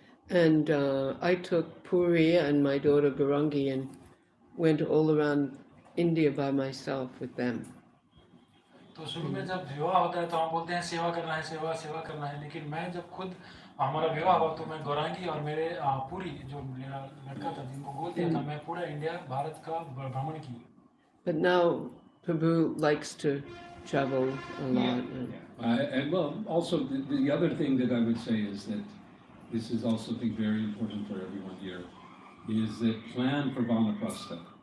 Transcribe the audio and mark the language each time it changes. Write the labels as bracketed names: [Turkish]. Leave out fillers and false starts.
[English] And I took Puri and my daughter Garangi and went all around India by myself with them. [Hindi] तो शुरू में जब विवाह होता है तो हम बोलते हैं सेवा करना है, सेवा करना है. लेकिन मैं जब खुद हमारा विवाह हुआ तो मैं गौरांगी और मेरे पूरी जो मेरा लड़का था जिनको गोद दिया था, मैं पूरा इंडिया भारत का भ्रमण की. [English] But now Prabhu likes to travel a lot. And well, also the other thing that I would say is that this is also, I think, very important for everyone here, is that plan for Vanaprastha.